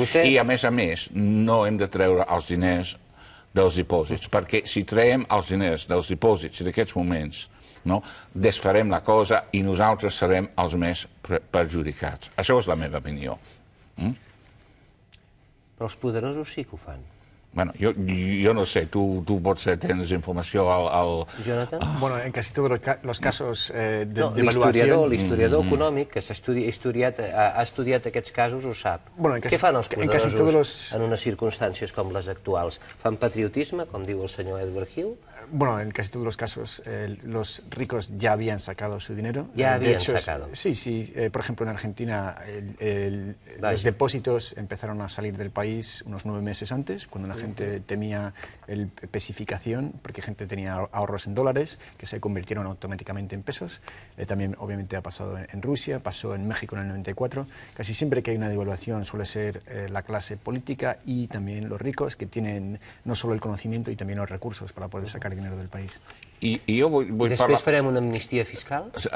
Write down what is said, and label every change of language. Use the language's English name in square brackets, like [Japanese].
[Catalan] I a més, no hem de treure els diners dels dipòsits, perquè si traiem els diners dels dipòsits en aquests moments, desfarem la cosa i nosaltres serem els més perjudicats. Això és la meva opinió. Però els poderosos sí que ho fan. [Spanish] Bueno, yo no sé, tú tienes información al... Jonathan? Bueno, en casi todos los casos de evaluación... [Catalan] L'historiador econòmic que ha estudiat aquests casos ho sap. Què fan els poderosos en unes circumstàncies com les actuals? Fan patriotisme, com diu el senyor Edward Hill? [Spanish] Bueno, en casi todos los casos los ricos ya habían sacado su dinero. ¿Ya habían sacado? Sí. Por ejemplo, en Argentina los depósitos empezaron a salir del país unos 9 meses antes, cuando la gente temía el pesificación, porque gente tenía ahorros en dólares que se convirtieron automáticamente en pesos. También, obviamente, ha pasado en Rusia, pasó en México en el 94. Casi siempre que hay una devaluación suele ser la clase política y también los ricos, que tienen no solo el conocimiento y también los recursos para poder sacar dinero del país. [Catalan] I després farem una amnistia fiscal?